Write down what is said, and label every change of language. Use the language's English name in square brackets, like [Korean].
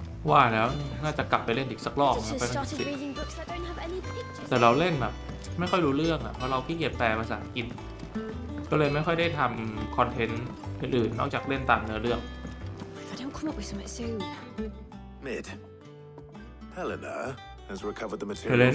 [Thai] ว่าแล้วน่าจะกลับไปเล่นอีกสักรอบ [English] I [Thai] นะ [English] just [Thai] ไป [English] started reading books that don't have any pictures. [Thai] แต่เราเล่นแบบไม่ค่อยรู้เรื่องอ่ะเพราะเราขี้เกียจแปลภาษาอังกฤษก็เลยไม่ค่อยได้ทำคอนเทนต์อื่นๆนอกจากเล่นตามเนื้อเรื่อง [English] If I don't come up with something soon. Mid. Helena has recovered the materials